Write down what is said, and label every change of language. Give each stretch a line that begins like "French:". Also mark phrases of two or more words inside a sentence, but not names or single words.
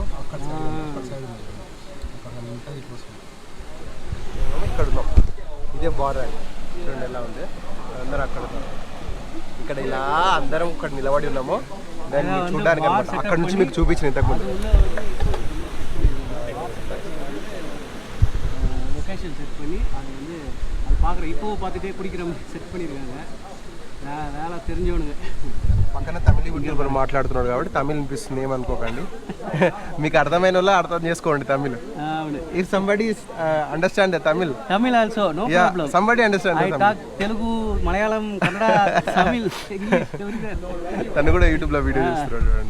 Telugu: అక్కడ సైడ్ అక్కడ హిప్పోస్ ఇక్కడ ఉన్నాం. ఇదే బార్ అండి. చూడండి ఎలా ఉంది. అందరూ అక్కడ ఉన్నారు. ఇక్కడ ఇలా అందరం ఇక్కడ నిలబడి ఉన్నాము దాన్ని చూడడానికి అనమాట. అక్కడ నుంచి మీకు చూపించిన ఇంతకుముందు
Tamil: லொக்கேஷன் செட் பண்ணி அது அது பார்க்குற இப்போ பார்த்துட்டே பிடிக்கிற மாதிரி செட் பண்ணியிருக்காங்க. வேலை தெரிஞ்சவனுங்க.
Telugu: పక్కన తమిళ యూట్యూబర్ మాట్లాడుతున్నాడు కాబట్టి తమిళ్ వినిపిస్తుంది ఏమనుకోకండి. మీకు అర్థమైన వాళ్ళు అర్థం చేసుకోండి తమిళ్.
English: If somebody understand the Tamil Also no problem. Somebody understand I talk Telugu, Malayalam, Kannada, Tamil, English everything.
Telugu: తను కూడా యూట్యూబ్ లో వీడియో చేస్తున్నాడు చూడండి.